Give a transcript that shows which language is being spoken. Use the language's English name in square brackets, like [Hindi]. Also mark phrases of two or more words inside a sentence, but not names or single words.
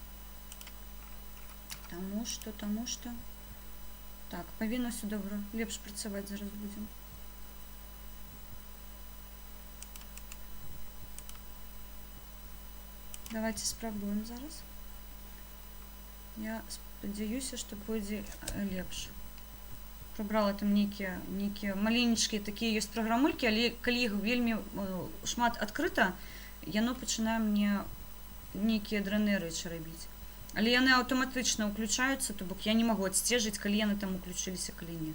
[Ukrainian] Тому що... Так, повинно все добре. Лепш працювати зараз будемо. [Belarusian] Давайте спробуем зараз. Я спадзяюся, што пойдзе лепш. Прабрала там нейкія маленечкія такія ёсць праграмулькі, але калі іх вельмі шмат адкрыта, яно пачынае мне нейкія дрэнныя рэчы рабіць. Але яны аўтаматычна ўключаюцца, то бок я не магу адсцежыць, калі яны там уключыліся, калі не.